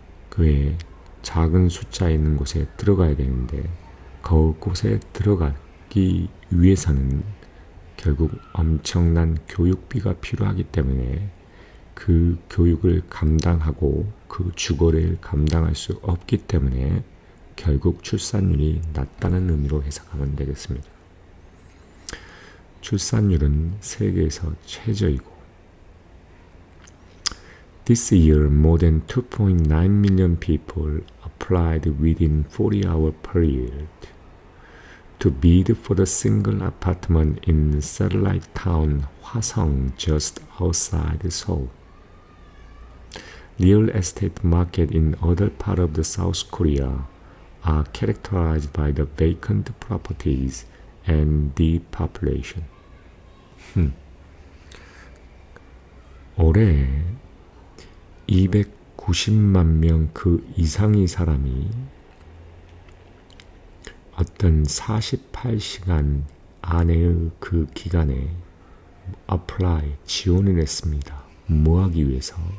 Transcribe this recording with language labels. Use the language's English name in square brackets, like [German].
[Korean] 그의 작은 숫자에 있는 곳에 들어가야 되는데, 그곳에 들어가기 위해서는 결국 엄청난 교육비가 필요하기 때문에 그 교육을 감당하고 그 주거를 감당할 수 없기 때문에 결국 출산율이 낮다는 의미로 해석하면 되겠습니다. 출산율은 세계에서 최저이고, [English] This year, more than 2.9 million people applied within 40-hour period to bid for the single apartment in satellite town Hwasong just outside Seoul. Real estate market in other parts of the South Korea are characterized by the vacant properties and depopulation. [Korean] 올해 290만 명 그 이상의 사람이 어떤 48시간 안에의 그 기간에 apply, 지원을 했습니다. 뭐 하기 위해서?